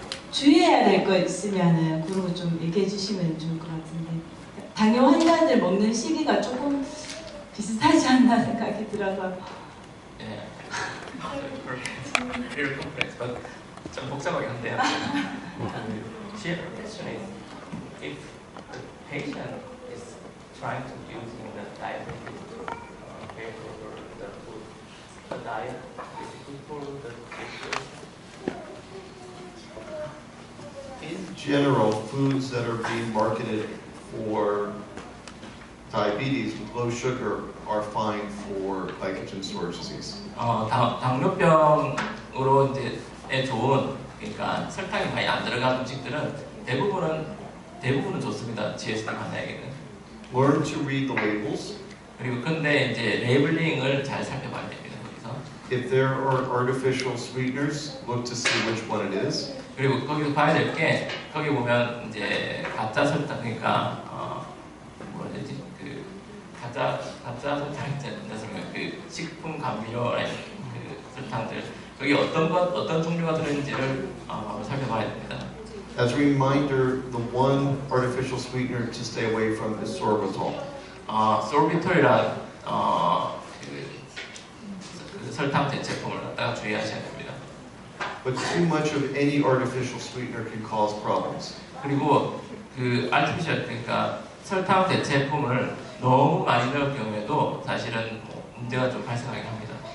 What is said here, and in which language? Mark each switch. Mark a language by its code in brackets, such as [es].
[ko] 주의해야 될 거 있으면은 그런 거 좀 얘기해 주시면 좋을 것 같은데 당뇨 환자들 먹는 시기가 조금 비슷하지 않나 생각이 들어서. 네. [en] Very complex, but [ko] 좀 복잡하긴 한데요. [en] She question is if the patient is trying to using the diabetic or the food, the diet is good for the patient. In general, foods that are being marketed for diabetes with low sugar are fine for glycogen storage disease. [ko] 당뇨병으로 이제 좋은 그러니까 설탕이 많이 안 들어간 음식들은 대부분은 좋습니다. GSD 환자에게는. [en] Learn to read the labels. [ko] 그리고 근데 이제 레이블링을 잘 살펴봐야 됩니다. 거기서. [en] If there are artificial sweeteners, look to see which one it is. [ko] 그리고 거기서 봐야 될 게 거기 보면 이제 가짜 설탕 그러니까 뭐라 해야 되지 가짜 설탕 있잖아요. 그 식품 감미료라는 그 설탕들 거기 어떤 종류가 들어있는지를 살펴봐야 됩니다. [en] As a reminder, the one artificial sweetener to stay away from is sorbitol. [ko] 소르비톨이란 그 설탕 대체품을 갖다가 주의하셔야 됩니다. [en] But too much of any artificial sweetener can cause problems. [ko] 그리고 그 artificial 그러니까 설탕 대체품을 너무 많이 넣을 경우에도 사실은 뭐 문제가 좀 발생하긴 합니다.